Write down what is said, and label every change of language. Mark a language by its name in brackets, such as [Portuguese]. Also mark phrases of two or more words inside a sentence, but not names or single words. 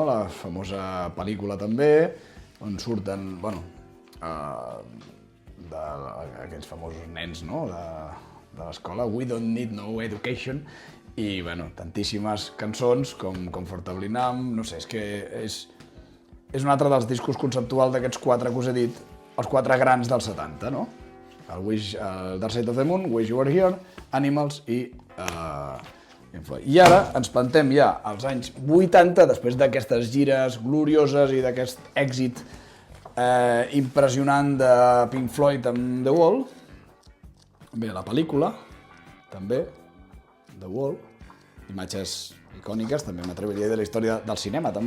[Catalan] La famosa pel·lícula també, on surten, bueno, aquests famosos nens, no? de l'escola, We Don't Need No Education, i bueno, tantíssimes cançons com Comfortably Numb, no sé, és que és un altre dels discos conceptuals d'aquests 4 que us he dit, els 4 grans dels 70, no? El Dark Side of the Moon, Wish You Were Here, Animals i Pink Floyd. I ara ens plantem ja als anys 80, després d'aquestes gires glorioses i d'aquest èxit impressionant de Pink Floyd amb The Wall. Bé, la pel·lícula, també, The Wall, imatges icòniques, també m'atreviria de la història del cinema, també.